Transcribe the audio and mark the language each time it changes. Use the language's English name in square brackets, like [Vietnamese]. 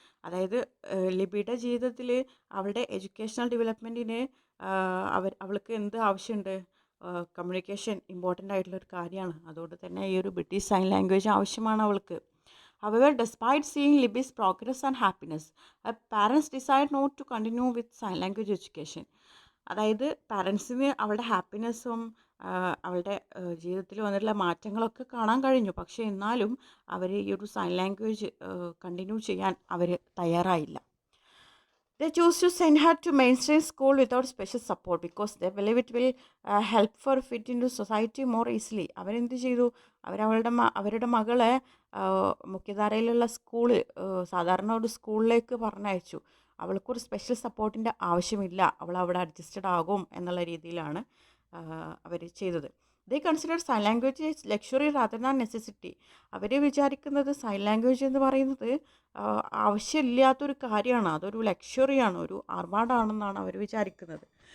[Malayalam] അതായത് ലിബിയുടെ ജീവിതത്തിൽ അവളുടെ എഡ്യൂക്കേഷണൽ ഡെവലപ്മെൻറ്റിന് അവൾക്ക് എന്ത് ആവശ്യമുണ്ട്, കമ്മ്യൂണിക്കേഷൻ ഇമ്പോർട്ടൻ്റ് ആയിട്ടുള്ളൊരു കാര്യമാണ്. അതുകൊണ്ട് തന്നെ ഈ ഒരു ബ്രിട്ടീഷ് സൈൻ ലാംഗ്വേജ് ആവശ്യമാണ് അവൾക്ക്. [English] However, despite seeing Libby's progress and happiness, her parents decide not to continue with sign language education. [Malayalam] അതായത് പാരൻസിന് അവളുടെ ഹാപ്പിനെസ്സും അവളുടെ ജീവിതത്തിൽ വന്നിട്ടുള്ള മാറ്റങ്ങളൊക്കെ കാണാൻ കഴിഞ്ഞു. പക്ഷേ എന്നാലും അവർ ഈ ഒരു സൈൻ ലാംഗ്വേജ് കണ്ടിന്യൂ ചെയ്യാൻ അവർ തയ്യാറായില്ല. [English] They choose to send her to mainstream school without special support because they believe it will help her fit into society more easily. [Malayalam] അവരെന്ത് ചെയ്തു, അവരുടെ മകളെ മുഖ്യധാരയിലുള്ള സ്കൂള്, സാധാരണ ഒരു സ്കൂളിലേക്ക് പറഞ്ഞയച്ചു. അവൾക്കൊരു സ്പെഷ്യൽ സപ്പോർട്ടിൻ്റെ ആവശ്യമില്ല, അവൾ അവിടെ അഡ്ജസ്റ്റഡ് ആകും എന്നുള്ള രീതിയിലാണ് അവർ ചെയ്തത്. [English] They consider sign language luxury rather than necessity. [Malayalam] അവർ വിചാരിക്കുന്നത് സൈൻ ലാംഗ്വേജ് എന്ന് പറയുന്നത് ആവശ്യമില്ലാത്തൊരു കാര്യമാണ്, അതൊരു ലക്ഷറിയാണ്, ഒരു ആർഭാടാണെന്നാണ് അവർ വിചാരിക്കുന്നത്.